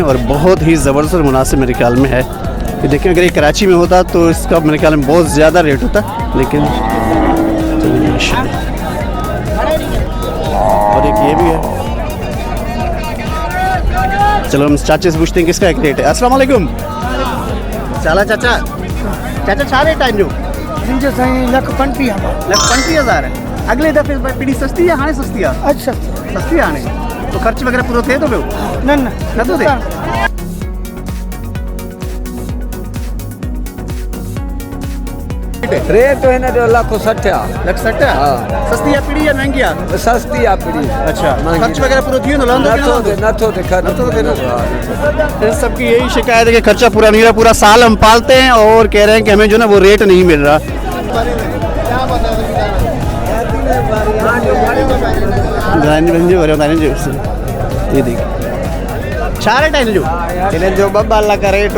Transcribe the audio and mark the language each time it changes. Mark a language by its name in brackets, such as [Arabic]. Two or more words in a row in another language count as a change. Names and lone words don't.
[Urdu] اور بہت ہی زبردست اور مناسب میرے خیال میں ہے۔ یہ دیکھیں اگر یہ کراچی میں ہوتا تو اس کا میرے خیال میں بہت زیادہ ریٹ ہوتا، لیکن اور ایک یہ بھی ہے. چلو ہم چاچا سے پوچھتے ہیں کس کا ایک ریٹ ہے. [Arabic] السلام عليكم, [Sindhi] चाला चाचा, चाचा छा रेट है जो? मुंहिंजो साईं [Urdu] 1,50,000 ہے۔ اگلے دفعے پیڑھی سستی ہے, [Sindhi] हाणे सस्ती आहे? [Urdu] اچھا [Sindhi] सस्ती आहे हाणे, तो ख़र्च वग़ैरह पूरो थिए थो पियो? न न नथो थिए? रेट हिन जो 1,60,000 आहे। 1,60,000? हाँ। सस्ती आहे पीढ़ी या महंगी आहे? सस्ती आहे पीढ़ी। अच्छा, ख़र्च वग़ैरह पूरो थी वेंदो? नथो थिए ख़र्च। [Urdu] ان سب کی یہی شکایت ہے کہ خرچہ پورا نہیں رہا. پورا سال ہم پالتے ہیں اور کہہ رہے ہیں کہ ہمیں جو نا وہ ریٹ نہیں مل رہا. یہ دیکھیے [Sindhi] छा रेट है जो? [Urdu] انہیں جو 2 لاکھ کا ریٹ